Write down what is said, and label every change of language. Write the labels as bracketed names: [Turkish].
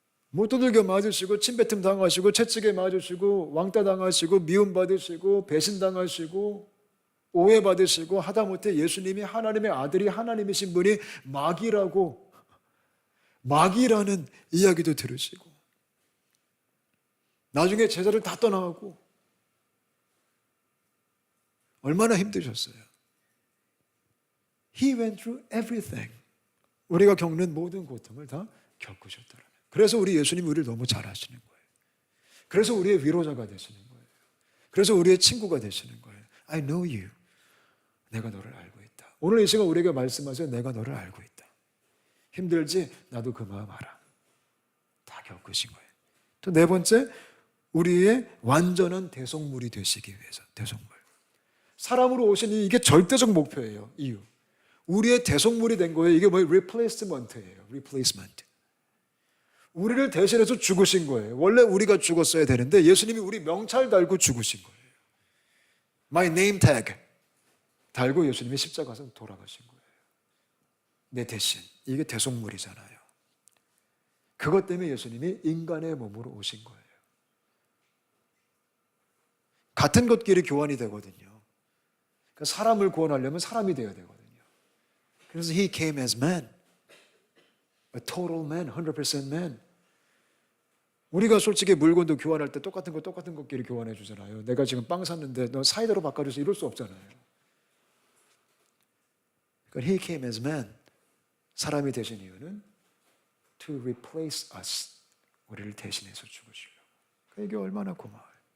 [Korean] 못 두들겨 맞으시고, 침뱉음 당하시고, 채찍에 맞으시고, 왕따 당하시고, 미움 받으시고, 배신 당하시고, 오해 받으시고, 하다못해 예수님이 하나님의 아들이 하나님이신 분이 마귀라는 이야기도 들으시고, 나중에 제자를 다 떠나가고, 얼마나 힘드셨어요. [English] He went through everything. [Korean] 우리가 겪는 모든 고통을 다 겪으셨더라면. 그래서 우리 예수님이 우리를 너무 잘 아시는 거예요. 그래서 우리의 위로자가 되시는 거예요. 그래서 우리의 친구가 되시는 거예요. [English] I know you. [Korean] 내가 너를 알고 있다. 오늘 이 시간 우리에게 말씀하세요. 내가 너를 알고 있다. 힘들지? 나도 그 마음 알아. 다 겪으신 거예요. 또 네 번째, 우리의 완전한 대속물이 되시기 위해서. 대속물. 사람으로 오신 이게 절대적 목표예요. 이유. 우리의 대속물이 된 거예요. 이게 뭐예요? replacement예요. [English] replacement. [Korean] 우리를 대신해서 죽으신 거예요. 원래 우리가 죽었어야 되는데 예수님이 우리 명찰 달고 죽으신 거예요. [English] My name tag [Korean] 달고 예수님이 십자가에서 돌아가신 거예요. 내 대신. 이게 대속물이잖아요. 그것 때문에 예수님이 인간의 몸으로 오신 거예요. 같은 것끼리 교환이 되거든요. 그러니까 사람을 구원하려면 사람이 되어야 되거든요. [English] 그래서 He came as man, a total man, 100% man. [Korean] 우리가 솔직히 물건도 교환할 때 똑같은 것끼리 교환해 주잖아요. 내가 지금 빵 샀는데 너 사이다로 바꿔줘서 이럴 수 없잖아요. 그러니까 [English] He came as man, [Korean] 사람이 되신 이유는 [English] to replace us, [Korean] 우리를 대신해서 죽으시려고. 그러니까 이게 얼마나 고마워요.